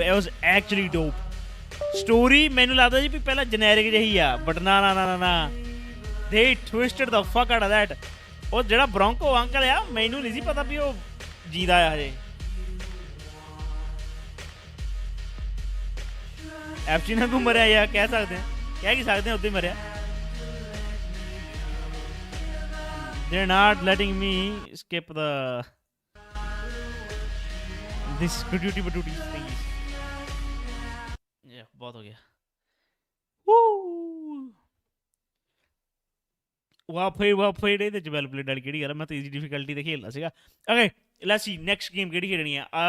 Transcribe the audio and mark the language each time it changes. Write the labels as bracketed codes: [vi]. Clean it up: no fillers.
[en] It was actually dope. Story ਮੈਨੂੰ ਲੱਗਦਾ ਜੀ ਵੀ ਪਹਿਲਾਂ ਜਨੈਰਿਕ ਜਿਹੀ ਆ, ਬਟ ਨਾ they twisted the fuck out of that. [pa] ਉਹ ਜਿਹੜਾ ਬ੍ਰੌਂਕੋ ਅੰਕਲ ਆ, ਮੈਨੂੰ ਨਹੀਂ ਸੀ ਪਤਾ ਵੀ ਉਹ ਜੀਦਾ ਆ ਹਜੇ। ਐਫਜੀ ਨਾਲ ਤੂੰ ਮਰਿਆ ਯਾਰ, ਕਹਿ ਸਕਦੇ ਆ, ਕਹਿ ਕੀ ਸਕਦੇ ਆ, ਉੱਦਾਂ ਹੀ ਮਰਿਆ। [en] They're not letting me skip this gratuity thingies. [hi] Yeah, बहुत हो गया। Woo! [pa] well played ਇਹਦੇ ਚ well played ਵਾਲੀ ਕਿਹੜੀ ਗੱਲ ਆ, ਮੈਂ ਤਾਂ easy difficulty ਤੇ ਖੇਲਣਾ ਸੀਗਾ। [en] Okay, let's see next game ਕਿਹੜੀ ਖੇਡਣੀ ਆ।